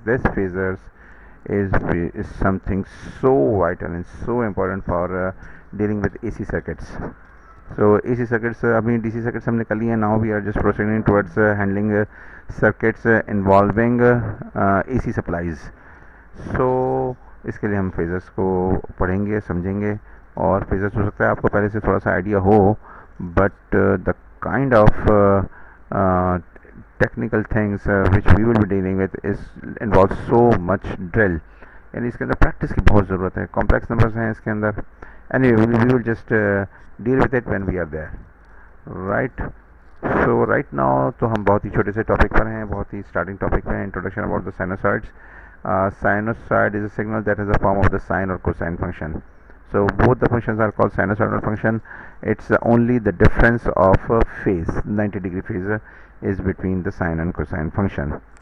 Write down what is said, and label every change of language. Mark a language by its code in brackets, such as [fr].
[en] This phasors is something so vital and so important for dealing with AC circuits. So AC circuits, [hi] अभी DC circuits हमने कर लिए हैं. [en] Now we are just proceeding towards handling circuits involving AC supplies. [hi] So इसके लिए हम phasors को पढ़ेंगे, समझेंगे. और phasors हो सकता है आपको पहले से थोड़ा सा आइडिया हो, [en] but the kind of technical things which we will be dealing with involves so much drill. [hi] यानी इसके अंदर प्रैक्टिस की बहुत ज़रूरत है. कॉम्प्लेक्स नंबर्स हैं इसके अंदर. [en] anyway we will just deal with it when we are there, right? So right now [hi] तो हम बहुत ही छोटे से टॉपिक पर हैं, बहुत ही स्टार्टिंग टॉपिक पे हैं. [en] Introduction about the sinusoids. Sinusoid is a signal that has a form of the sine or cosine function. So both the functions are called sinusoidal function. It's only the difference of phase, 90-degree phase is between the sine and cosine function.